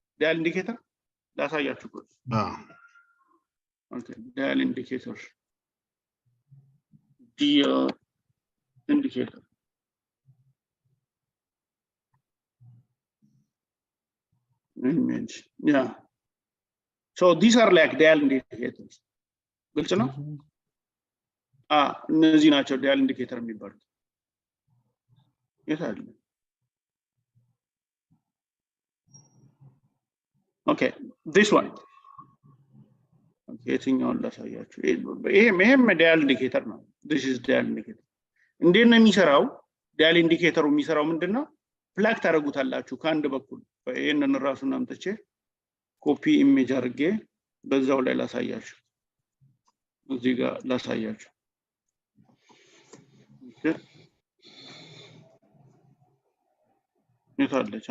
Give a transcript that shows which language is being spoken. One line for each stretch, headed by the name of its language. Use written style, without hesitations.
English: dial indicator
Amharic: ላሳያችሁ።
English: okay, dial indicator indicator image, yeah. So these are like dial indicators.
Amharic: ግልጽ ነው? እነዚህ ናቸው dial indicator የሚባሉት። የታለ?
English: Okay, this one. Okay,
Amharic: የትኛውን ላሳያችሁ? ይሄም dial indicator ነው።
English: This is dial indicator.
Amharic: እንዴት ነው የሚሰራው? dial indicator የሚሰራው ምንድነው? ፕላግ ታደርጉታላችሁ ከአንድ በኩል። ይሄንን ራሱን አምጥቼ ኮፒ ኢሜጅ አድርጌ በዛው ላይ ላሳያችሁ። እዚህ ጋር ላሳያችሁ። የታለች?